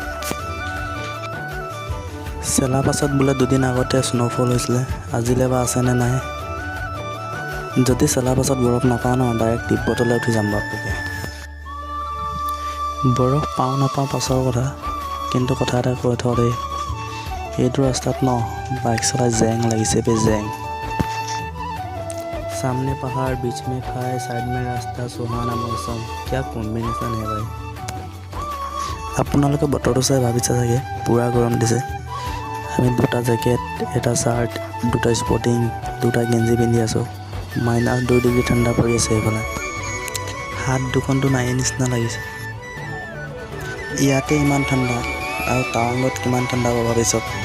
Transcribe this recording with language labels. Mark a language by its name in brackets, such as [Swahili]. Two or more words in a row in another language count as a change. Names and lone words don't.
[Assamese] চেলাপাছত বোলে 2 দিন আগতে স্ন'ফল হৈছিলে, আজিলৈ বা আছেনে নাই। যদি চেলাপাছত বৰফ নাপাওঁ ন, ডাইৰেক্ট তিব্বতলৈ উঠি যাম বাপেকে। বৰফ পাওঁ নাপাওঁ পাছৰ কথা, কিন্তু কথা এটা কৈ থওঁ দেই, এইটো ৰাস্তাত ন বাইক চলাই জেং লাগিছে বে, জেং। [Hindi] सामने पहाड़, बीच में खाई, साइड में रास्ता, सुहाना मौसम, क्या कॉम्बिनेशन है भाई। [Assamese] আপোনালোকে বতৰটো চাই ভাবিছে চাগে পূৰা গৰম দিছে। আমি 2টা জেকেট, এটা চাৰ্ট, 2টা স্পৰ্টিং, 2টা গেঞ্জি পিন্ধি আছোঁ। -2 ডিগ্ৰী ঠাণ্ডা পৰি আছে এইফালে। হাত দুখনটো নাই নিচিনা লাগিছে। ইয়াতে ইমান ঠাণ্ডা আৰু টাৱাঙত কিমান ঠাণ্ডা পাব ভাবিছক।